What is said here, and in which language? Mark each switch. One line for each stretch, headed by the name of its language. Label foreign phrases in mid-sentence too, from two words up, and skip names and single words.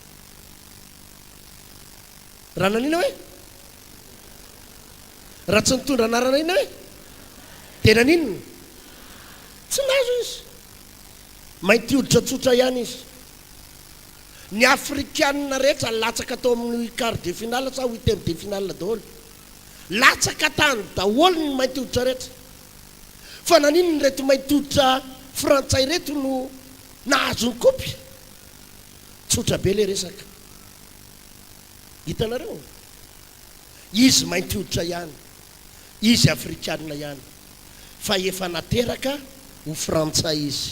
Malagasy: Raha nanina hoe raha tsy nitondra anarana ina hoe tena ninona tsy nahazo izy. Mainty hoditra tsotra ihany izy. Ny afrikanina rehetra latsaka tao amin'ny
French: quart de finale
Malagasy: sa
French: huitième de finale
Malagasy: daholo, latsaka tany daholo ny mainty hoditra rehetra. Fa nanino ny reto mainty hoditra frantsay reto no nahazo ny kopy? Tsotra be le resaka. Hitanareo, izy mainty hoditra ihany, izy afrikanina ihany, fa efa nateraka ho frantsay izy.